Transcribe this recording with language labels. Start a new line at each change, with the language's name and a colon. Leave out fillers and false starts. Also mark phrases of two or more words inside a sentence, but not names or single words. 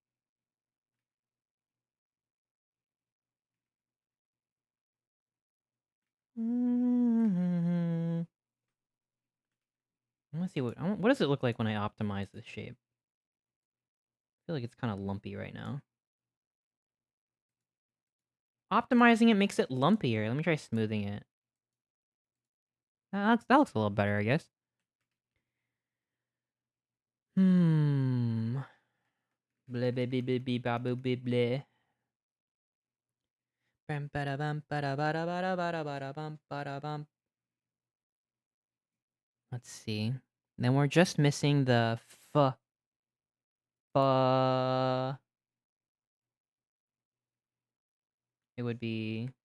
English: Let's see what does it look like when I optimize this shape? I feel like it's kind of lumpy right now. Optimizing it makes it lumpier. Let me try smoothing it. That looks a little better, I guess. Bleh, bleh, bleh, bleh, bleh, babu, bleh, bleh. Bam, bada, bam, bada, bada, bada, bada, bada, bam, bada, bam. Let's see. Then we're just missing the f. It would be.